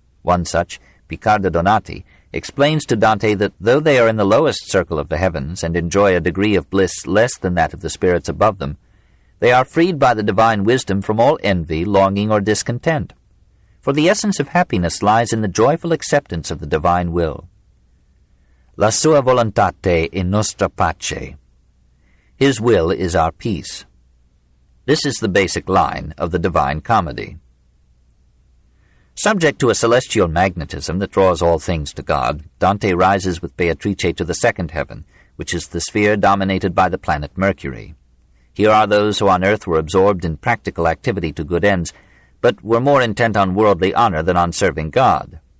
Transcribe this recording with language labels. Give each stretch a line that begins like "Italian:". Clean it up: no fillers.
English: One such, Picardo Donati, explains to Dante that though they are in the lowest circle of the heavens and enjoy a degree of bliss less than that of the spirits above them, they are freed by the divine wisdom from all envy, longing, or discontent. For the essence of happiness lies in the joyful acceptance of the divine will.
Italian: La sua volontate è nostra pace.
English: His will is our peace. This is the basic line of the Divine Comedy. Subject to a celestial magnetism that draws all things to God, Dante rises with Beatrice to the second heaven, which is the sphere dominated by the planet Mercury. Here are those who on earth were absorbed in practical activity to good ends, but were more intent on worldly honor than on serving God.